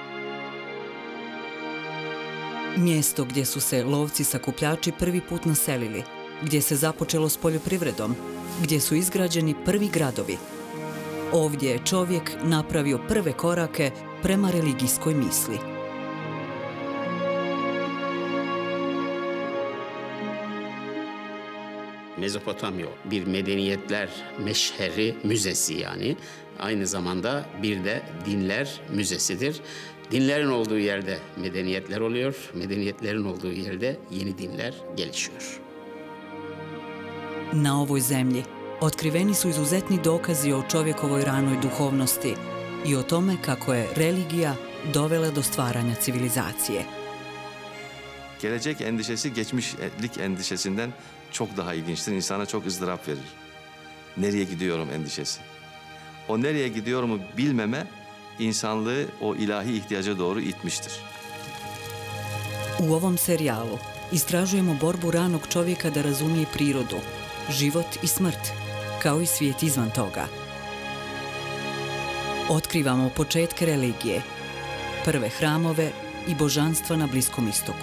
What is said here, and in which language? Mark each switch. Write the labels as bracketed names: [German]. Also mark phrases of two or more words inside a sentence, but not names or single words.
[Bosnian] Mjesto gdje su se lovci-sakupljači prvi put naselili, gdje se započelo s poljoprivredom, gdje su izgrađeni prvi gradovi. Ovdje je čovjek napravio prve korake prema religijskoj misli. [Turkish] Mezopotamya bir medeniyetler meşheri müzesi yani. Aynı zamanda bir de dinler müzesidir. Dinlerin olduğu yerde medeniyetler oluyor. Medeniyetlerin olduğu yerde yeni dinler gelişiyor. [Bosnian] Na ovoj zemlji otkriveni su izuzetni dokazi o čovjekovoj ranoj duhovnosti i o tome kako je religija dovela do stvaranja civilizacije. [Turkish] Gelecek endişesi geçmişlik endişesinden çok daha ilginçtir. İnsana çok ızdırap verir. Nereye gidiyorum endişesi. O nereye gidiyorumu bilmeme insanlığı o ilahi ihtiyaca doğru itmiştir. [Bosnian] U ovom serijalu istražujemo borbu ranog čovjeka da razumije prirodu, život i smrt, kao i svijet izvan toga. Otkrivamo početke religije, prve hramove i božanstva na Bliskom Istoku.